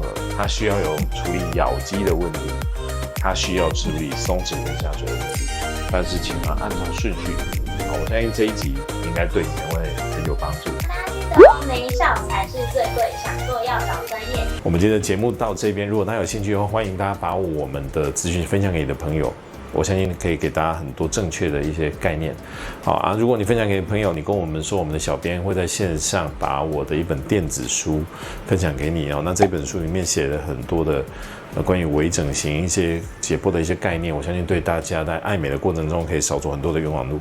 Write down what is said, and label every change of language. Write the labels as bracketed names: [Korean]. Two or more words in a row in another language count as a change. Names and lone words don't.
[Chinese] 他需要有處理咬肌的問題，他需要處理鬆弛跟下垂的問題。但是請他按照順序。我相信這一集應該對你們會很有幫助。大家記得沒效才是最貴，想做要找專業。我們今天的節目到這邊，如果大家有興趣的話，歡迎大家把我們的資訊分享給你的朋友。我相信可以給大家很多正確的一些概念。好啊，如果你分享給朋友，你跟我們說，我們的小編會在線上把我的一本電子書分享給你哦。那這本書裡面寫了很多的關於微整形一些解剖的一些概念，我相信對大家在愛美的過程中可以少走很多的冤枉路。